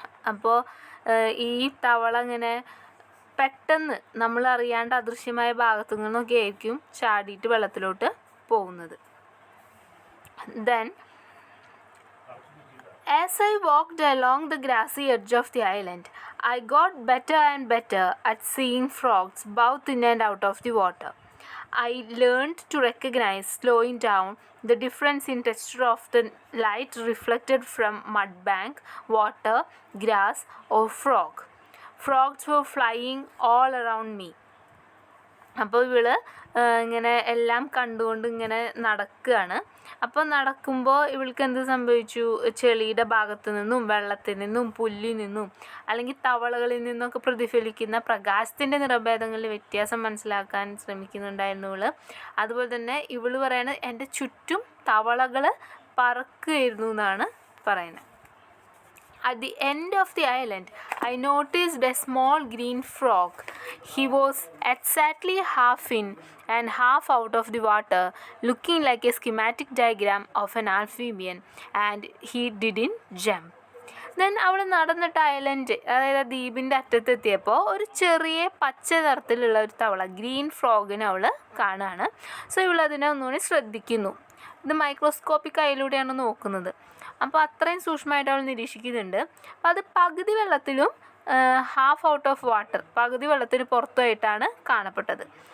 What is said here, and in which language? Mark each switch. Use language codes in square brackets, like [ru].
[ml] അപ്പോൾ ഈ തവള ഇങ്ങനെ പെട്ടെന്ന് നമ്മൾ അറിയാണ്ട് അദൃശ്യമായ ഭാഗത്തു നിന്നൊക്കെ ആയിരിക്കും ചാടിയിട്ട് വെള്ളത്തിലോട്ട് പോകുന്നത്. [en] Then as I walked along the grassy edge of the island, I got better and better at seeing frogs both in and out of the water. I learned to recognize, slowing down, the difference in texture of the light reflected from mud bank, water, grass, or frog. Frogs were flying all around me. [ml] അപ്പോൾ ഇങ്ങനെ എല്ലാം കണ്ടുകൊണ്ട് ഇങ്ങനെ നടക്കുകയാണ്. അപ്പോൾ നടക്കുമ്പോൾ ഇവൾക്ക് എന്ത് സംഭവിച്ചു, ചെളിയുടെ ഭാഗത്തു നിന്നും വെള്ളത്തിൽ നിന്നും പുല്ലിൽ നിന്നും അല്ലെങ്കിൽ തവളകളിൽ നിന്നൊക്കെ പ്രതിഫലിക്കുന്ന പ്രകാശത്തിൻ്റെ നിറഭേദങ്ങളിൽ വ്യത്യാസം മനസ്സിലാക്കാൻ ശ്രമിക്കുന്നുണ്ടായിരുന്നു ഇവൾ. അതുപോലെ തന്നെ ഇവൾ പറയാണ്, എൻ്റെ ചുറ്റും തവളകൾ പറക്കുകയായിരുന്നു എന്നാണ് പറയുന്നത്. [en] At the end of the island, I noticed a small green frog. He was exactly half in and half out of the water, looking like a schematic diagram of an amphibian, and he didn't jump. [ml] Then അവൾ നടന്നിട്ട് island, അതായത് ദ്വീപിൻ്റെ അറ്റത്തെത്തിയപ്പോൾ ഒരു ചെറിയ പച്ച നിറത്തിലുള്ള ഒരു തവള, green ഫ്രോഗിനെ അവൾ കാണുകയാണ്. സോ ഇവളതിനെ ഒന്നുകൂടി ശ്രദ്ധിക്കുന്നു. ഇത് മൈക്രോസ്കോപ്പിക് ഐയിലൂടെയാണ് നോക്കുന്നത്. അപ്പോൾ അത്രയും സൂക്ഷ്മമായിട്ട് അവൾ നിരീക്ഷിക്കുന്നുണ്ട്. അപ്പോൾ അത് പകുതി വെള്ളത്തിലും [en] half out of water, [ml] പകുതി വെള്ളത്തിന് പുറത്തുമായിട്ടാണ് കാണപ്പെട്ടത്.